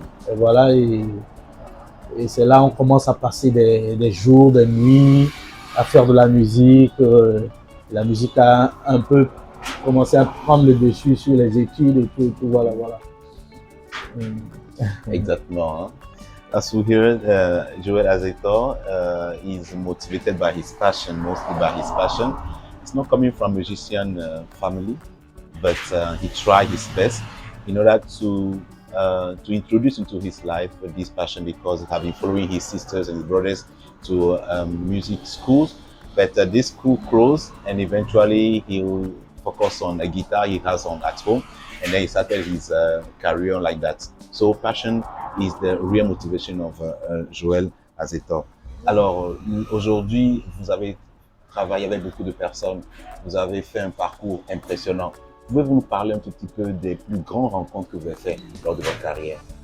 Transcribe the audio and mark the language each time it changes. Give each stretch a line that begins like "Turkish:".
French: Et voilà, et c'est là on commence à passer des jours, des nuits à faire de la musique. La musique a un peu commencé à prendre le dessus sur les études et tout voilà. Exactement. Hein?
English: As we hear, Joël Azetor is motivated by his passion, mostly by his passion. It's not coming from a musician family, but he tried his best in order to introduce into his life this passion because he has been following his sisters and his brothers to music schools. But this school closed and eventually he'll focus on a guitar he has at home and then he started his career like that. So passion is the real motivation of Joël Azetor.
French: Alors aujourd'hui, vous avez travaillé avec beaucoup de personnes, vous avez fait un parcours impressionnant. Pouvez-vous nous parler un tout petit peu des plus grandes rencontres que vous avez faites lors de votre carrière?